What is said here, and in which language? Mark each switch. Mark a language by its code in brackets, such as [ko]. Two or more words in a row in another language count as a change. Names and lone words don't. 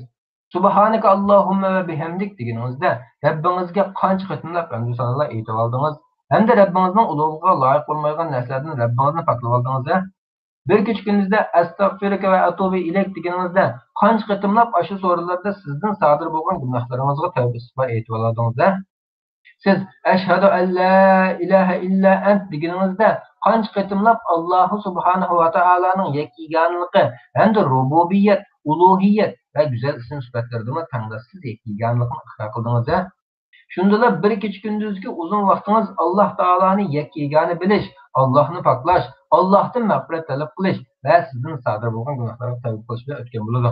[ar] سبحانك اللهم وبحمدك [uz] deganingizda Rabbingizga qancha qatimlab hamd sanolar aytib oldingiz. Hamda Rabbingizning ulug'ligiga loyiq bo'lmagan narsalardan Rabbingizni paklab oldingiz. Bir kecha kunduzda [ar] أستغفرك وأتوب إليك [uz] deganingizda qancha qatimlab ashu so'rovlarda sizdan sodir bo'lgan gunohlaringizga tavba istig'for aytib oldingiz. Siz [ar] أشهد أن لا إله إلا أنت [uz] deganingizda qancha qatimlab Alloh [ar] سبحانه وتعالى [uz] yakkiganligi hamda rububiyat, ulug'iyat va go'zal ism sifatlardan tangdassiz yakkiganligini iqror qildingiz. Shundalar bir kecha kunduzgi uzun vaqtingiz Alloh taoloni yakkigani bilish, Allohni poklash, Allohdan mag'firat talab qilish va sizdan sodir bo'lgan gunohlarga tavba qilish bilan o'tgan bo'ladi.